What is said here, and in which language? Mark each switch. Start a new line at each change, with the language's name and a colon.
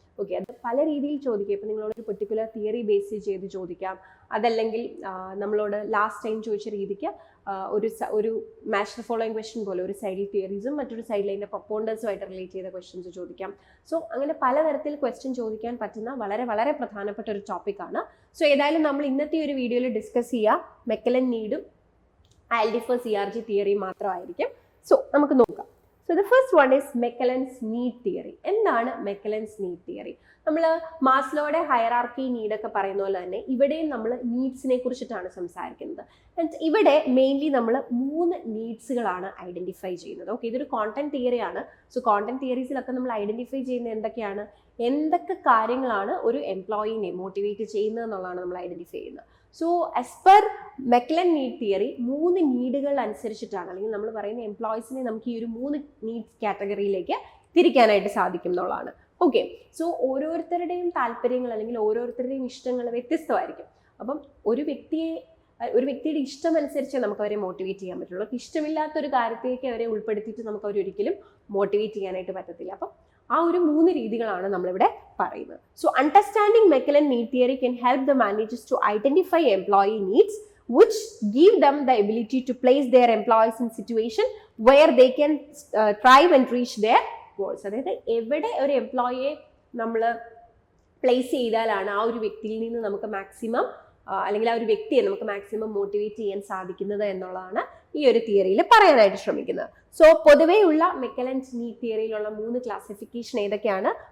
Malayalam: Okay, അത് പല രീതിയിൽ ചോദിക്കാം. ഇപ്പം നിങ്ങളോട് ഒരു പെർട്ടിക്കുലർ തിയറി ബേസ് ചെയ്ത് ചോദിക്കാം, അതല്ലെങ്കിൽ നമ്മളോട് ലാസ്റ്റ് ടൈം ചോദിച്ച രീതിക്ക് ഒരു മാച്ച് ദ ഫോളോയിങ് ക്വസ്റ്റ്യൻ പോലെ ഒരു സൈഡിൽ തിയറീസും മറ്റൊരു സൈഡിൽ അതിൻ്റെ പ്രൊപ്പോണ്ടേഴ്സുമായിട്ട് റിലേറ്റ് ചെയ്ത ക്വസ്റ്റ്യൻസ് ചോദിക്കാം. സോ അങ്ങനെ പലതരത്തിൽ ക്വസ്റ്റ്യൻ ചോദിക്കാൻ പറ്റുന്ന വളരെ വളരെ പ്രധാനപ്പെട്ട ഒരു ടോപ്പിക്കാണ്. സോ ഏതായാലും നമ്മൾ ഇന്നത്തെ ഒരു വീഡിയോയിൽ ഡിസ്കസ് ചെയ്യുക മെക്കലൻഡ് നീഡും ആൽഡിഫേഴ്സ് ERG തിയറിയും മാത്രമായിരിക്കും. സോ നമുക്ക് നോക്കാം.
English: So the first one is Mackellon's need theory.
Malayalam: എന്താണ്
English: Mackellon's need theory?
Malayalam: നമ്മൾ മാസ്ലോയുടെ ഹയറാർക്കി നീഡൊക്കെ പറയുന്ന പോലെ തന്നെ ഇവിടെയും നമ്മൾ നീഡ്സിനെ കുറിച്ചിട്ടാണ് സംസാരിക്കുന്നത്. ഇവിടെ മെയിൻലി നമ്മൾ 3 നീഡ്സുകളാണ് ഐഡന്റിഫൈ ചെയ്യുന്നത്. ഓക്കെ, ഇതൊരു കോണ്ടന്റ് തിയറിയാണ്. സോ കോണ്ടന്റ് തിയറീസിലൊക്കെ നമ്മൾ ഐഡന്റിഫൈ ചെയ്യുന്ന എന്തൊക്കെ കാര്യങ്ങളാണ് ഒരു എംപ്ലോയിനെ മോട്ടിവേറ്റ് ചെയ്യുന്നത് എന്നുള്ളതാണ് നമ്മൾ ഐഡന്റിഫൈ ചെയ്യുന്നത്. So as per മെക്കലൻഡ് need theory 3 നീഡുകൾ അനുസരിച്ചിട്ടാണ്, അല്ലെങ്കിൽ നമ്മൾ പറയുന്ന എംപ്ലോയീസിനെ നമുക്ക് ഈ ഒരു 3 നീഡ്സ് കാറ്റഗറിയിലേക്ക് തിരിക്കാനായിട്ട് സാധിക്കും എന്നുള്ളതാണ്. ഓക്കെ, സോ ഓരോരുത്തരുടെയും താല്പര്യങ്ങൾ അല്ലെങ്കിൽ ഓരോരുത്തരുടെയും ഇഷ്ടങ്ങൾ വ്യത്യസ്തമായിരിക്കും. അപ്പം ഒരു വ്യക്തിയുടെ ഇഷ്ടം അനുസരിച്ച് നമുക്ക് അവരെ മോട്ടിവേറ്റ് ചെയ്യാൻ പറ്റുള്ളൂ. ഇഷ്ടമില്ലാത്തൊരു കാര്യത്തേക്ക് അവരെ ഉൾപ്പെടുത്തിയിട്ട് നമുക്ക് അവരൊരിക്കലും മോട്ടിവേറ്റ് ചെയ്യാനായിട്ട് പറ്റത്തില്ല. അപ്പം ആ ഒരു 3 രീതികളാണ് നമ്മളിവിടെ പറയുന്നത്.
English: So understanding McClelland need theory can help the managers to identify employee needs which give them the ability to place their employees in situation where they can thrive and reach their goals.
Malayalam: അതായത് എവിടെ ഒരു എംപ്ലോയിയെ നമ്മൾ place ചെയ്താലാണ് ആ ഒരു വ്യക്തിയിൽ നിന്ന് നമുക്ക് മാക്സിമം അല്ലെങ്കിൽ ആ ഒരു വ്യക്തിയെ നമുക്ക് മാക്സിമം മോട്ടിവേറ്റ് ചെയ്യാൻ സാധിക്കുന്നത് എന്നുള്ളതാണ് ഈ ഒരു തിയറിയിൽ പറയാനായിട്ട് ശ്രമിക്കുന്നത്. സോ പൊതുവെയുള്ള മെക്കലൻഡ് നീഡ് തിയറിയിലുള്ള 3 ക്ലാസിഫിക്കേഷൻ ഏതൊക്കെയാണ്?